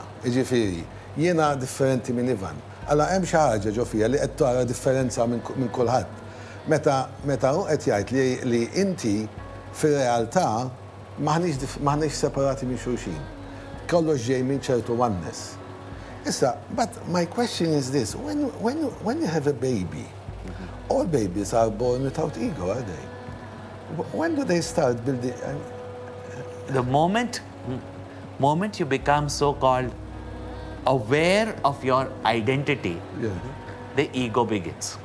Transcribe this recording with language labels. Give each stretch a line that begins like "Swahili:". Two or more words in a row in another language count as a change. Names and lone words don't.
Maltese: Jiġifieri, jiena differenti minn Ivan. Alla hemm xi ħaġa ġo fija li qed tara differenza minn kulħadd. Meta hu qed jgħid li inti fir-realtà maħniex separati minn xulxin. Kollox ġej minn ċertu oneness. Issa,
English: but my question is this, when you have a baby, all babies are born without ego, are they? When do they start building? The moment you become so-called aware of your identity, the ego begins.